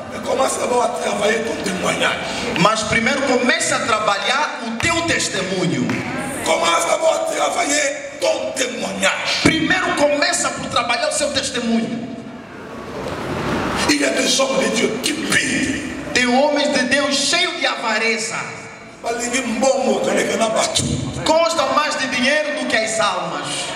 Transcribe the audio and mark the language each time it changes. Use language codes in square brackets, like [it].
[fr] Mais commence d'abord à travailler ton témoignage. [pt] Mas primeiro começa a trabalhar o teu testemunho. [fr] Commence d'abord à travailler ton témoignage. [pt] Primeiro começa por trabalhar o seu testemunho. [fr] Il y a des hommes de Dieu qui pillent. [pt] Tem homens de Deus cheios de avareza. [ln] Balingi mbongo koleka na bato. [pt] Gostam mais de dinheiro do que as almas.